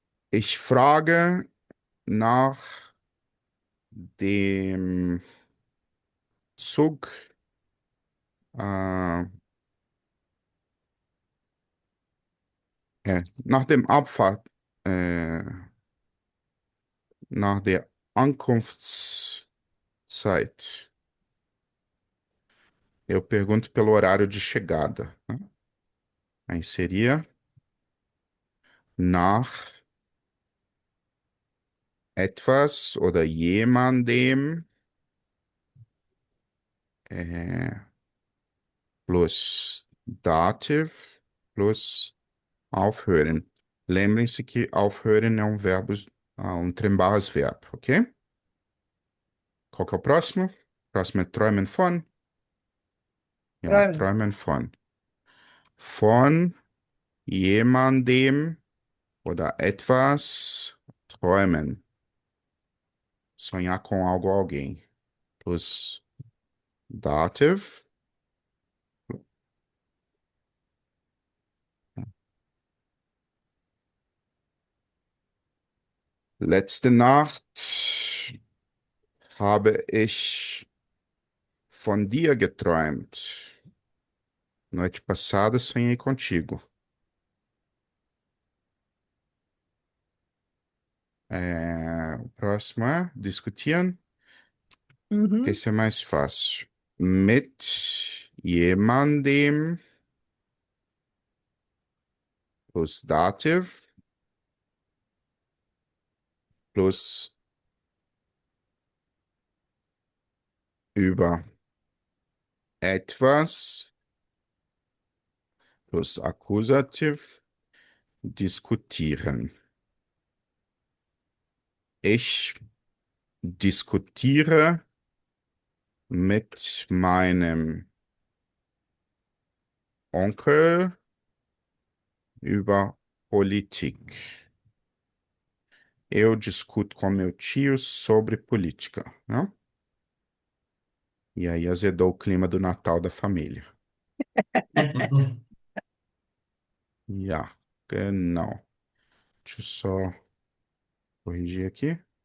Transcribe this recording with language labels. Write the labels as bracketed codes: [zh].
[de] Ich frage nach dem Zug, äh, nach dem Abfahrt, nach der Ankunftszeit. [pt] Eu pergunto pelo horário de chegada, né? Aí seria nach etwas oder jemandem plus Dativ plus aufhören. Lembrem-se que aufhören é um verbo, um trembas verbo, ok? Qual que é o próximo? Próximo é träumen von. [de] Ja, Träumen. träumen von. Von jemandem oder etwas träumen. [pt] Sonhar com algo ou alguém. Plus dative. [de] Letzte Nacht habe ich von dir geträumt. [pt] Noite passada sonhei contigo. O próximo é diskutieren. Uhum. Esse é mais fácil. [de] Mit jemandem plus dative plus über etwas plus Akkusativ diskutieren. Ich diskutiere mit meinem Onkel über Politik. [pt] Eu discuto com meu tio sobre política, né? E aí azedou o clima do Natal da família. [de] Ja, genau. [pt] Deixa eu só corrigir aqui.